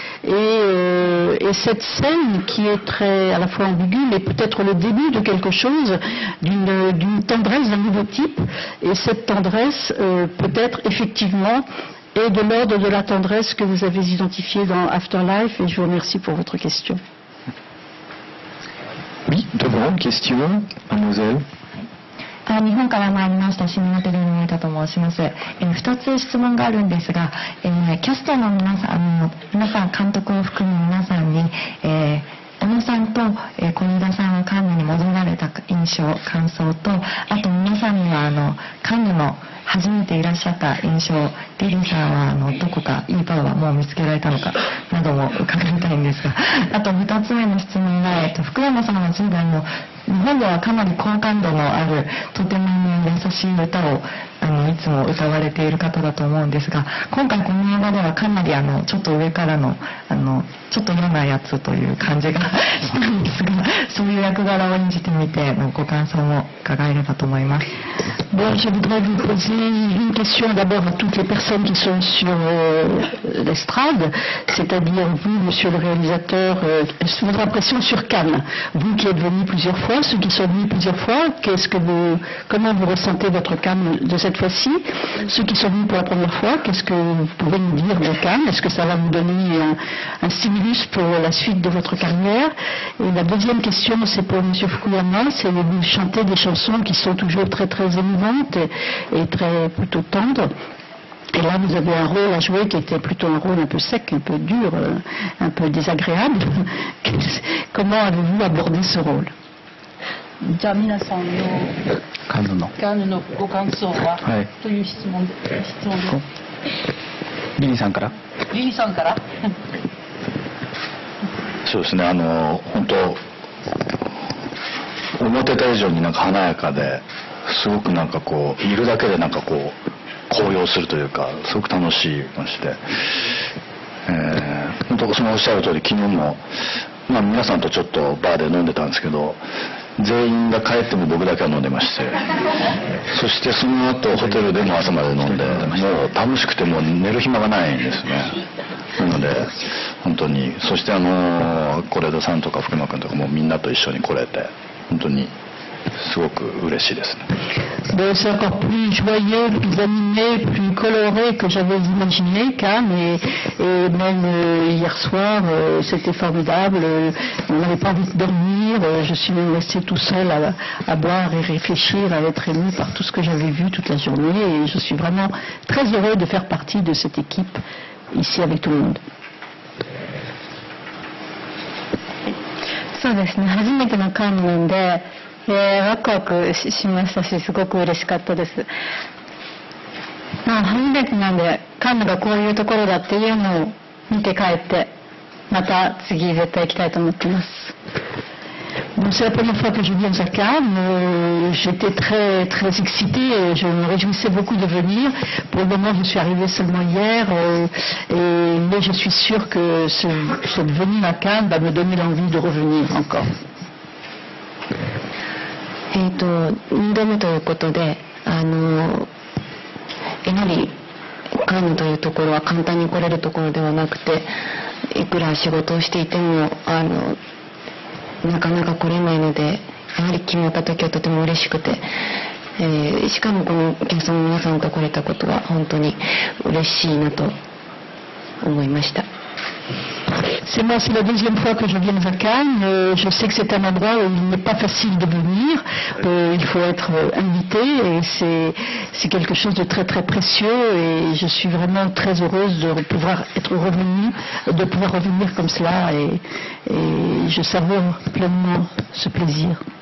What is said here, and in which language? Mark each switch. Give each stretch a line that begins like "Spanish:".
French: Et cette scène qui est très à la fois ambiguë, mais peut-être le début de quelque chose, d'une tendresse d'un nouveau type. Et cette tendresse peut-être effectivement et de l'ordre de la tendresse que vous avez identifiée dans Afterlife, et je vous remercie pour votre question. Oui, devant, question, mademoiselle.
Japanese: 日本から参りました新潟の森田と申します。 2つ質問があるんですが、キャストの皆さん監督を含む皆さんに、小野さんと小野田さんはカンヌに戻られた印象、感想と、あと皆さんにはカンヌの初めていらっしゃった印象、リリーさんはどこかいいバーはもう見つけられたのかなども伺いたいんですが、あと2つ目の質問が、福山さんは10代の日本ではかなり好感度のあるとても優しい歌をいつも歌われている方だと思うんですが、今回この映画ではかなりちょっと上からのちょっと嫌なやつという感じがしたんですが、そういう役柄を演じてみてご感想も伺えればと思います。
French: Bon, je voudrais vous poser une question d'abord à toutes les personnes qui sont sur l'estrade, c'est-à-dire vous, monsieur le réalisateur, votre impression sur Cannes. Vous qui êtes venu plusieurs fois, ceux qui sont venus plusieurs fois, comment vous ressentez votre Cannes de cette fois-ci? Ceux qui sont venus pour la première fois, qu'est-ce que vous pouvez nous dire de Cannes? Est-ce que ça va vous donner un stimulus pour la suite de votre carrière? Et la deuxième question, c'est pour monsieur Fukuyama, c'est de vous chanter des chansons qui sont toujours très très émouvantes et très plutôt tendres. Et là, vous avez un rôle à jouer qui était plutôt un rôle un peu sec, un peu dur, un peu désagréable. Comment avez-vous abordé ce rôle?
Japanese: じゃあ皆さんのカンヌのご感想は、という質問です。リリーさんから。リリーさんから。そうですね、本当思ってた以上に華やかで、すごくいるだけで高揚するというか、すごく楽しいまして、本当そのおっしゃる通り、昨日も皆さんとちょっとバーで飲んでたんですけど、全員が帰っても僕だけは飲んでまして、そしてその後ホテルでも朝まで飲んで、もう楽しくてもう寝る暇がないんですね。なので本当に、そして是枝さんとか福山君とかもみんなと一緒に来れて本当にすごく嬉しいですね。
French: C'est encore plus joyeux, plus animé, plus coloré que j'avais imaginé, Cannes, et même hier soir, c'était formidable. On n'avait pas envie de dormir. Je suis même resté tout seul à boire et réfléchir, à être ému par tout ce que j'avais vu toute la journée. Et je suis vraiment très heureux de faire partie de cette équipe ici avec tout le monde.
Japanese: そうですね、初めてのカンヌなんで、ワクワクしましたし、すごく嬉しかったです。初めてなんでカンヌがこういうところだっていうのを見て帰って、また次絶対行きたいと思っています。
French: Bon, c'est la première fois que je viens à Cannes. J'étais très excitée. Je me réjouissais beaucoup de venir. Pour le moment, je suis arrivée seulement hier. Mais je suis sûre que cette venue à Cannes va me donner l'envie de revenir encore.
Japanese: 2度目ということで、やはりカンヌというところは簡単に来れるところではなくて、いくら仕事をしていてもなかなか来れないので、やはり決まった時はとても嬉しくて、しかもこのキャストの皆さんと来れたことは本当に嬉しいなと思いました。
French: C'est moi, c'est la deuxième fois que je viens à Cannes. Je sais que c'est un endroit où il n'est pas facile de venir. Il faut être invité et c'est quelque chose de très précieux et je suis vraiment très heureuse de pouvoir être revenue, de pouvoir revenir comme cela et je savoure pleinement ce plaisir.